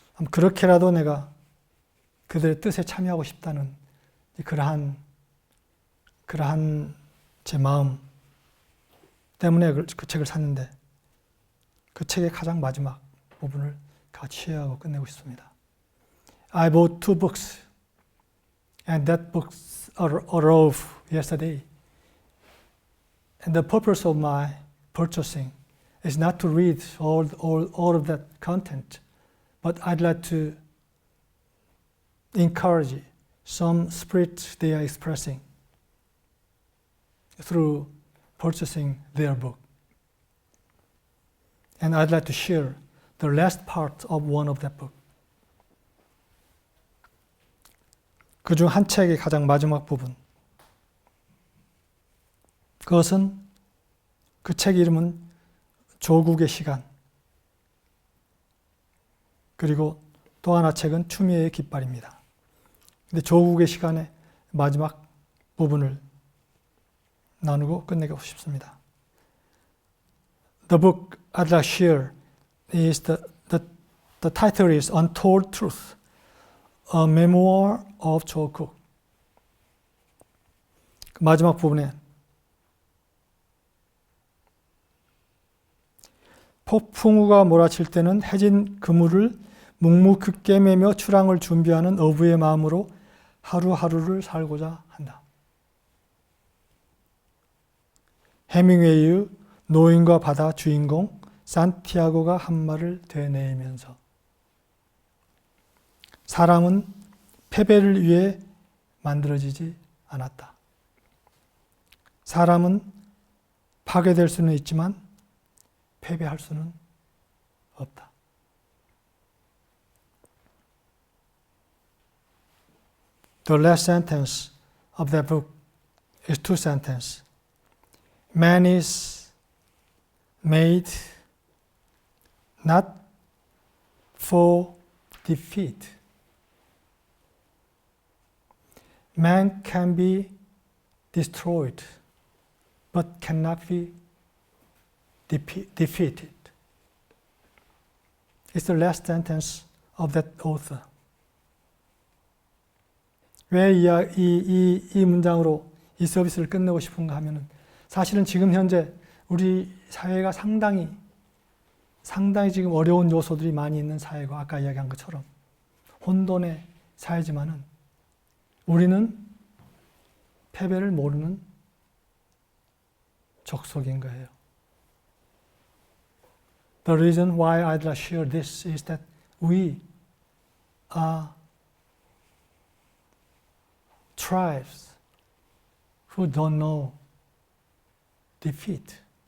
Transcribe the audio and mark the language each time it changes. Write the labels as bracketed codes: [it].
[ko] 그렇게라도 내가 그들의 뜻에 참여하고 싶다는 그러한 제 마음 때문에 그 책을 샀는데 그 책의 가장 마지막 부분을 같이 쉐어하고 끝내고 싶습니다. [en] I bought 2 books and that books arrived yesterday. And the purpose of my purchasing is not to read all of that content, but I'd like to encourage some spirit they are expressing through purchasing their book. And I'd like to share the last part of one of that book. [ko] 그중 한 책의 가장 마지막 부분. 그것은 그 책 이름은 조국의 시간. 그리고 또 하나 책은 추미애의 깃발입니다. 근데 조국의 시간의 마지막 부분을 나누고 끝내고 싶습니다. [en] The book I'd like to share is the title is Untold Truth, a memoir of Joe Cook. [ko] 그 마지막 부분에 폭풍우가 몰아칠 때는 해진 그물을 묵묵히 매며 출항을 준비하는 어부의 마음으로 하루하루를 살고자 한다. 해밍웨이의 노인과 바다 주인공 산티아고가 한 말을 되뇌이면서 사람은 패배를 위해 만들어지지 않았다. 사람은 파괴될 수는 있지만 패배할 수는 없다. [en] The last sentence of that book is 2 sentences. Man is made not for defeat. Man can be destroyed, but cannot be defeated. It's the last sentence of that author. [ko] 왜 이 문장으로 이 서비스를 끝내고 싶은가 하면은 사실은 지금 현재 우리 사회가 상당히 지금 어려운 요소들이 많이 있는 사회고 아까 이야기한 것처럼 혼돈의 사회지만은 우리는 패배를 모르는 족속인 거예요. [en] The reason why I'd like to share this is that we are tribes who don't know defeat.